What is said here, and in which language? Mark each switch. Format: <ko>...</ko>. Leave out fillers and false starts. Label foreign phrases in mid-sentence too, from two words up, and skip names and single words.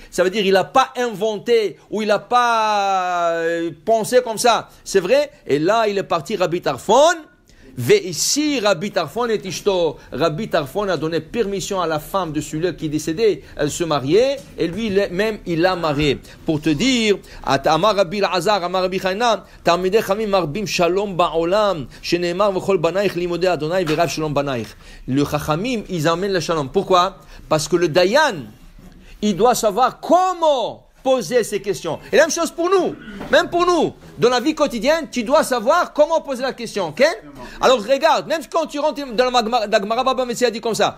<fr>Ça veut dire qu'il n'a pas inventé ou il n'a pas pensé comme ça. C'est vrai. Et là, il est parti Rabbi Tarfon. Et ici, Rabbi Tarfon et Ishto. Rabbi Tarfon a donné permission à la femme de celui qui est décédé de se marier. Et lui, même, il l'a marié. Pour te dire,</fr> <he>אמר רבי עזר אמר רבי חנינא תלמידי חכמים מרבים שלום בעולם שנאמר וכל בניך לימודי ה' ורב שלום בניך.</he> <fr>Le Chachamim, ils amènent le shalom. Pourquoi? Parce que le Dayan, il doit savoir comment poser ces questions. Et la même chose pour nous. Même pour nous. Dans la vie quotidienne, tu dois savoir comment poser la question. Okay? Alors regarde, même quand tu rentres dans la Gemara, Baba Messie a dit comme ça.</fr>